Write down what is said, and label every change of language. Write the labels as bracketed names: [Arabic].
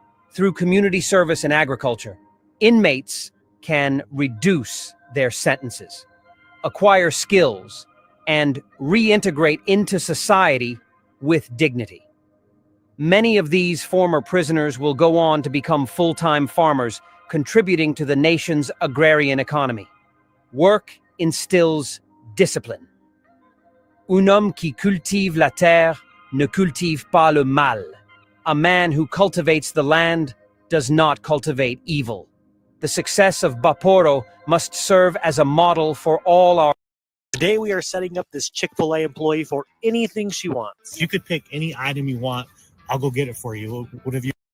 [English] Through community service and agriculture, inmates can reduce their sentences, acquire skills, and reintegrate into society with dignity. Many of these former prisoners will go on to become full-time farmers, contributing to the nation's agrarian economy. Work instills discipline. [French] Un homme qui cultive la terre ne cultive pas le mal. [English] A man who cultivates the land does not cultivate evil. The success of Baporo must serve as a model for all our Today we are setting up this Chick-fil-A employee for anything she wants. You could pick any item you want. I'll go get it for you. What have you?